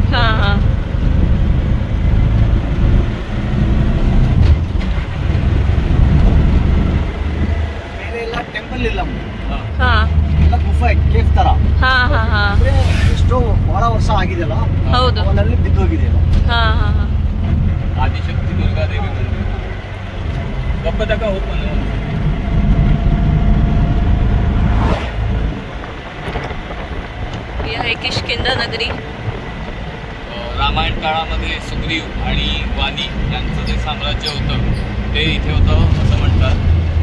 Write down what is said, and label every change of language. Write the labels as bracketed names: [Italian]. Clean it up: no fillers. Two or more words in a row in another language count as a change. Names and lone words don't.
[Kannada] ಬೇರೆ ಎಲ್ಲ ಟೆಂಪಲ್ ಇಲ್ಲ, ಎಲ್ಲ ಗುಫೆ ಕೇಫ್ ತರ. ಎಷ್ಟೋ ಬಹಳ ವರ್ಷ ಆಗಿದೆಯಲ್ಲ, ಅವನಲ್ಲಿ ಬಿದ್ದೋಗಿದೆಯಲ್ಲ. [Marathi] आदिशक्ती दुर्गादेवी मंदिर गप्प तका होत म्हणून. ही आहे किष्किंधा नगरी. रामायण काळामध्ये सुग्रीव आणि वाली यांचं जे साम्राज्य होतं ते इथे होतं असं म्हणतात.